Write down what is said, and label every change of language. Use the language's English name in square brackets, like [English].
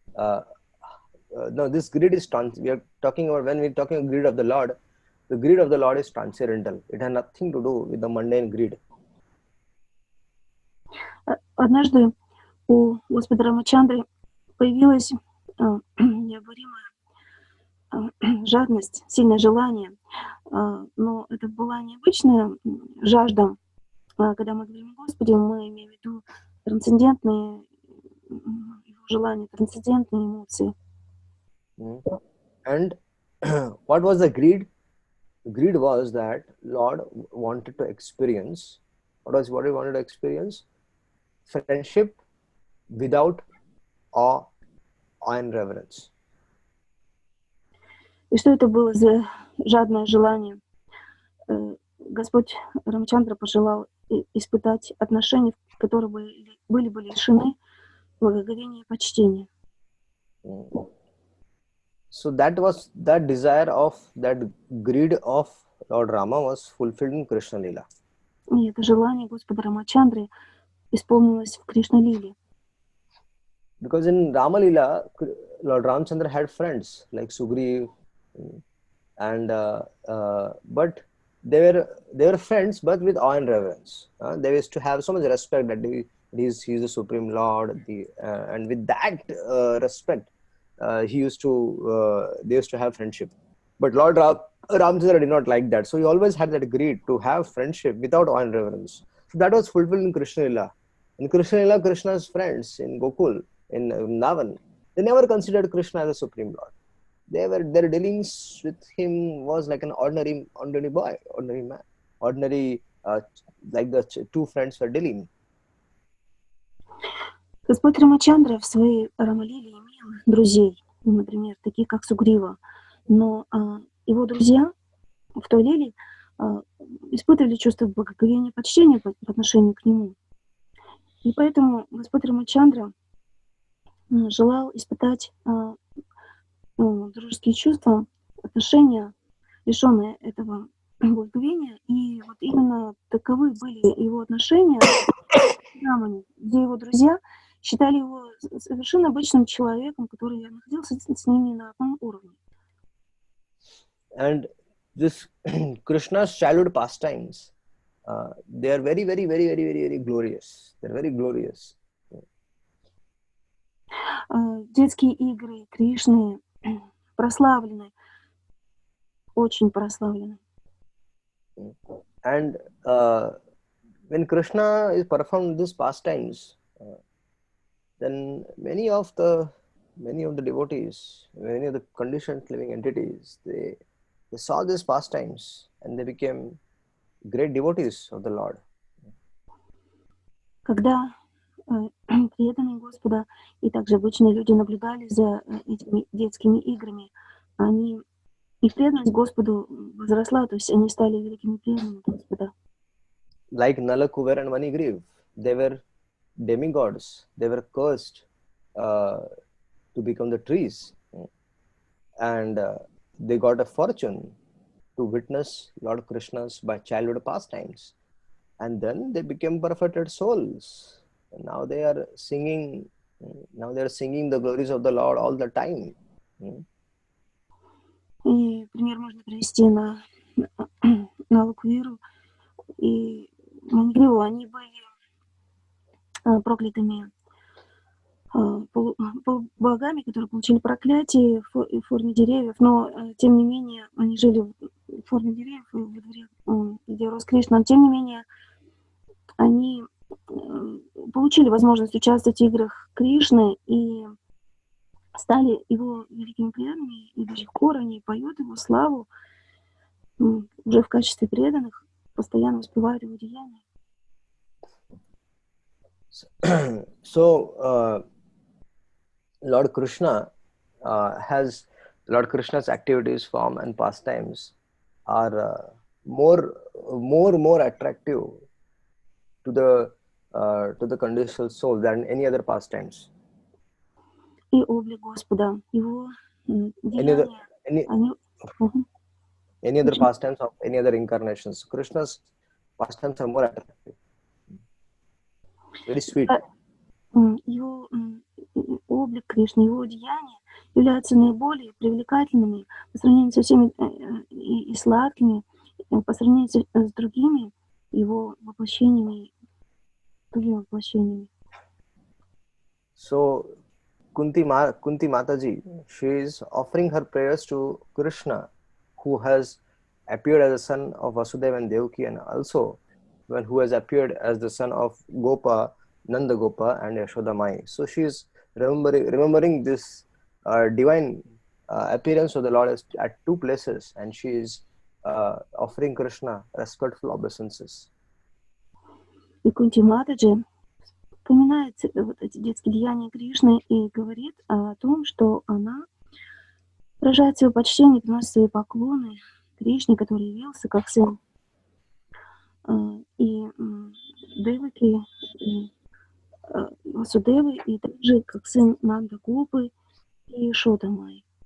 [English] No, this greed is we are talking about, when we are talking about greed of the Lord is transcendental. It has nothing to do with the mundane greed. [Russian] Однажды у Господа Рамачандры появилась необоримая жадность, сильное желание, но это была необычная жажда. Когда мы говорим о Господе, мы имеем в виду трансцендентные его желания, трансцендентные эмоции. [English] And what was the greed? The greed was that Lord wanted to experience. What he wanted to experience? Friendship without awe and reverence. [Russian] И что это было за жадное желание? Господь Рамчандра пожелал испытать отношения, которые были лишены благоговения и почтения. [English] So that desire of that greed of Lord Rama was fulfilled in Krishna Lila. [Russian] И это желание Господа Рамачандры исполнилось в Кришна-лиле. [English] Because in Rama Lila, Lord Ramchandra had friends like Sugriv, and but they were friends, but with awe and reverence. They used to have so much respect that he's the supreme Lord, and with that respect, they used to have friendship. But Lord Ramchandra did not like that, so he always had that greed to have friendship without awe and reverence. So that was fulfilled in Krishna Lila. In Krishna Lila, Krishna's friends in Gokul, in Navan, they never considered Krishna as a supreme Lord. Their dealings with him was like an ordinary boy, ordinary man, ordinary like the two friends were dealing. [Russian] Господь Рамачандра в своей Рамалиле имел друзей, например, таких как Сугрива, но его друзья в той лиле испытывали чувство благоговения и почтения по отношению к нему. И поэтому Господь Рамачандра желал испытать дружеские чувства, отношения, лишенные этого благоговения. И вот именно таковы были его отношения с Рамани, где его друзья считали его совершенно обычным человеком, который находился с ними на одном уровне. [English] And this Krishna's childhood pastimes, they are very, very, very, very, very, very glorious. They're very glorious. [Russian] Детские игры Кришны прославлены, очень прославлены. [English] And when Krishna is performed these pastimes, then many of the devotees, many of the conditioned living entities, they saw these pastimes and they became great devotees of the Lord. [Russian] Когда преданные Господа и также обычные люди наблюдали за этими детскими играми, их преданность Господу возросла, то есть они стали великими преданными Господа. [English] Like Nala, Kuber and Manigriv, they were demigods. They were cursed to become the trees, and they got a fortune to witness Lord Krishna's by childhood pastimes, and then they became perfected souls. And now they are singing. Now they are singing the glories of the Lord all the time. [Russian] И пример можно привести на Луквиру и Манигриву. Они были проклятыми полубогами, которые получили проклятие в форме деревьев, но тем не менее они жили в форме деревьев во дворе, где рос Кришна, но тем не менее они получили возможность участвовать в играх Кришны и стали его великими преданными, и до сих пор они поют его славу уже в качестве преданных, постоянно воспевают его деяния. [English] So Lord Krishna's activities, form, and pastimes are more attractive to the conditional soul than any other pastimes. [Russian] И облик Господа, его деяния, [English] any other pastimes of any other incarnations. Krishna's pastimes are more attractive. Very sweet. [Russian] Его облик Кришны, его деяния являются наиболее привлекательными по сравнению со всеми и сладкими, по сравнению с другими его воплощениями, другими воплощениями. [English] So Kunti Mataji, she is offering her prayers to Krishna, who has appeared as the son of Vasudeva and Devaki, and also who has appeared as the son of Gopa, Nanda Gopa, and Yashoda Mai. So she is remembering this divine appearance of the Lord at two places, and she is offering Krishna respectful obeisances. [Russian] И Кунти Матаджи вспоминает вот эти детские деяния Кришны и говорит о том, что она выражает свое почтение, приносит свои поклоны Кришне, который явился как сын и Деваки, и Васудевы, и также как сын Нанда Гопы и Йашода Майи.